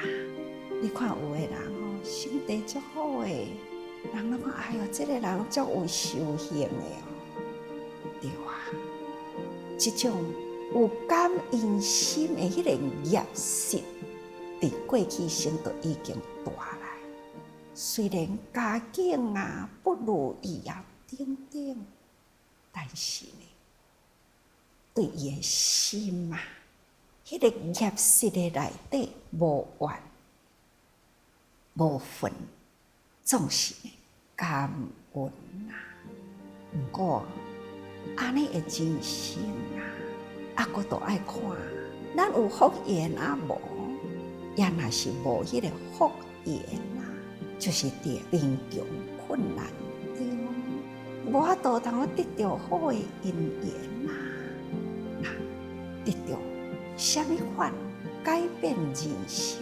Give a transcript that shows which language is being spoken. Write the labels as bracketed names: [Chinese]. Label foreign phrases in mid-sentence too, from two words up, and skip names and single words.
[Min Nan Chinese] 你看有的人哦，身体足好的，人拢讲哎哟，这个人足有修行的哦，对啊，这种有感应心的迄个业识，伫过去生都已经大来。虽然家境啊不如意啊等等，但是呢，对伊的心啊，迄个业识的内底无怨无愤，总是感恩啊。不过安尼的人生啊，阁都爱看，咱有福缘啊无，也若是无迄个福缘啊，就是伫贫穷困难中，无法度通得到好的姻缘啊，那得到什么法改变人生？